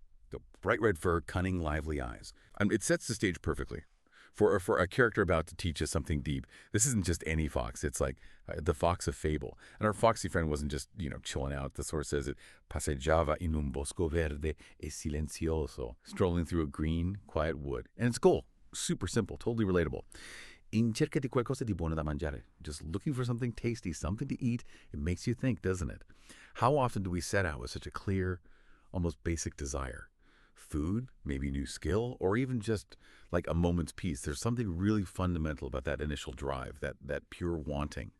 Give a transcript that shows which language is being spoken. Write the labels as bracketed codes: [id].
[en] The bright red fur, cunning, lively eyes. It sets the stage perfectly for a character about to teach us something deep. This isn't just any fox. It's like the fox of fable. And our foxy friend wasn't just, chilling out. The source says it [it] passeggiava in un bosco verde e silenzioso, [en] strolling through a green, quiet wood. And its goal, super simple, totally relatable. [it] In cerca di qualcosa di buono da mangiare. [en] Just looking for something tasty, something to eat. It makes you think, doesn't it? How often do we set out with such a clear, almost basic desire? Food, maybe new skill, or even just like a moment's peace. There's something really fundamental about that initial drive, that pure wanting.